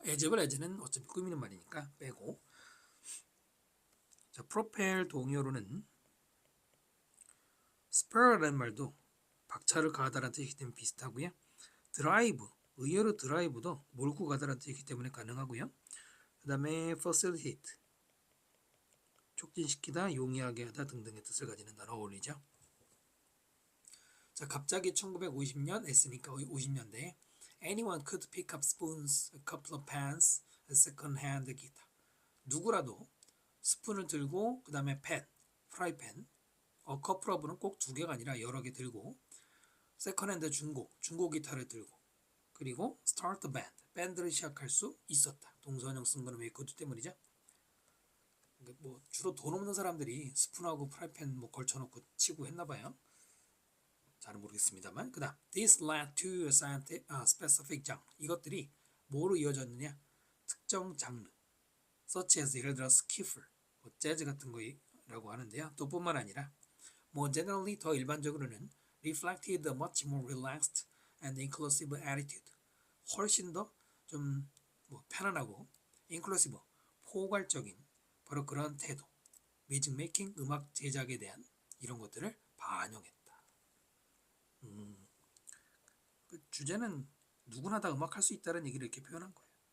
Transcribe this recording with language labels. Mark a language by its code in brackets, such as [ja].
[en] as well as [ko] 는 어차피 꾸미는 말이니까 빼고. 자, propel 동요로는 spur라는 말도 박차를 가하다라는 뜻이기 때문에 비슷하고요. drive, 의외로 드라이브도 몰고 가다라는 뜻이기 때문에 가능하고요. 그 다음에 facilitate, 촉진시키다, 용이하게 하다 등등의 뜻을 가지는 단어 어울리죠. 자, 갑자기 1950년 S니까 50년대 [en] Anyone could pick up spoons, a couple of pans, a second-hand guitar. [ko] 누구라도 스푼을 들고 그 다음에 팬, 프라이팬, couple of는 꼭 두 개가 아니라 여러 개 들고 세컨핸드 중고 기타를 들고 그리고 [en] start the band, [ko] 밴드를 시작할 수 있었다. 동사원형 쓴 거는 왜 could 때문이죠? 뭐 주로 돈 없는 사람들이 스푼하고 프라이팬 뭐 걸쳐놓고 치고 했나봐요. 잘은 모르겠습니다만. 그 다음 [en] this led to a specific genre. [ko] 이것들이 뭐로 이어졌느냐? 특정 장르 [en] such as [ko] 예를 들어 스키플, 뭐 재즈 같은 거라고 하는데요. 또 뿐만 아니라 [en] more generally [ko] 더 일반적으로는 [en] reflected a much more relaxed and inclusive attitude. [ko] 훨씬 더 좀 뭐 편안하고 inclusive, 포괄적인 바로 그런 태도, 뮤직 메이킹, 음악 제작에 대한 이런 것들을 반영했다. 그 주제는 누구나 다 음악할 수 있다는 얘기를 이렇게 표현한 거예요.